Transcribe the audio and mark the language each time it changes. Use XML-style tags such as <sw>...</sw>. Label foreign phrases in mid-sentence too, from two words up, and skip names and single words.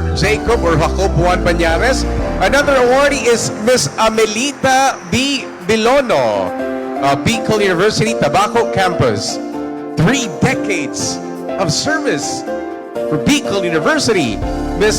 <en>Jacob or Jacob Juan Banyares. Another awardee is Ms. Amelita B. Bilono, Bicol University Tabaco Campus. 3 decades of service for Bicol University, Ms.</en>